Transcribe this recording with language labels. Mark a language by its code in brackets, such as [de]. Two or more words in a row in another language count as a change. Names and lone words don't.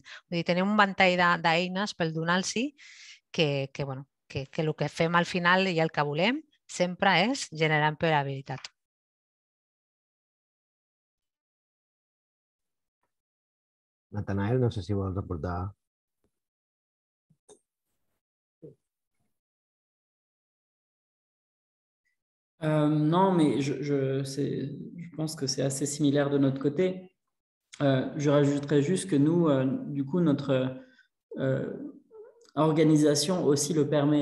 [ca] Vull dir, tenim un ventall d'eines per donar-los que el que fem al final i el que volem sempre és generar empleabilitat. Natanael, no sé si vols aportar. [fr] Non, mais je pense que c'est assez similaire de notre côté. Je rajouterais juste que nous, du coup, notre organisation aussi le permet.